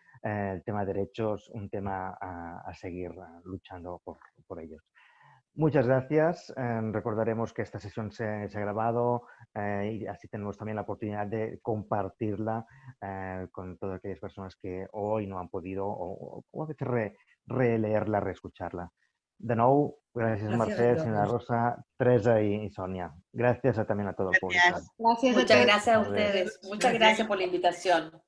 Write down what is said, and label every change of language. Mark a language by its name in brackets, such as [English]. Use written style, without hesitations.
[Spanish] El tema de derechos, un tema a seguir luchando por ellos. Muchas gracias. Recordaremos que esta sesión se ha grabado y así tenemos también la oportunidad de compartirla con todas aquellas personas que hoy no han podido o a veces releerla, reescucharla. [Catalan] De nou, gràcies Mercè, senyora Rosa, Teresa y Sonia. [Spanish] Gracias también a todo el público. Gracias. Muchas gracias a ustedes. Muchas gracias por la invitación.